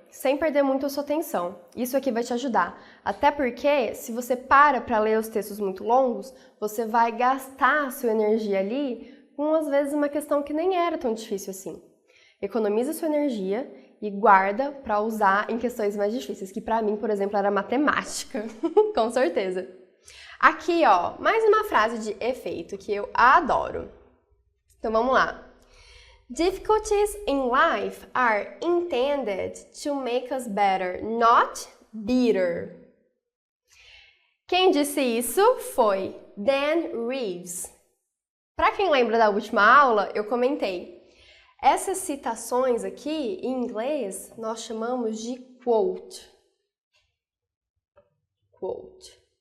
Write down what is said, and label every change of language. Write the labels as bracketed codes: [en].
[pt] sem perder muito a sua atenção. Isso aqui vai te ajudar. Até porque, se você para ler os textos muito longos, você vai gastar a sua energia ali com, às vezes, uma questão que nem era tão difícil assim. Economiza sua energia e guarda para usar em questões mais difíceis, que para mim, por exemplo, era matemática, com certeza. Aqui, ó, mais uma frase de efeito que eu adoro. Então vamos lá. [en] Difficulties in life are intended to make us better, not bitter. [pt] Quem disse isso foi Dan Reeves. Para quem lembra da última aula, eu comentei. Essas citações aqui, em inglês, nós chamamos de quote. [en] Quote.